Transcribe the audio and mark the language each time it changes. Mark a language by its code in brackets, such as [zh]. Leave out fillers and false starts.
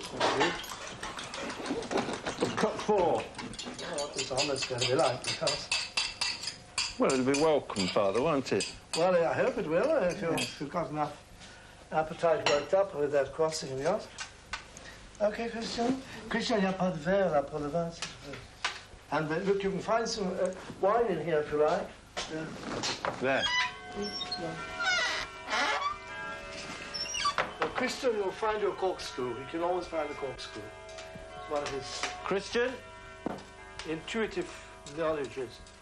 [en] Cut 4. What is omelets going to be like, because... Well, it'll be welcome, Father, won't it? Well, I hope it will, if you've got enough appetite worked up with that crossing of yours. OK, Christian? [fr] Christian, il n'y a pas de verre là pour le vin, s'il te plaît. [en] And look, you can find some wine in here if you like. There. Well, Christian will find your corkscrew. He can always find a corkscrew. It's one of his Christian? intuitive knowledges.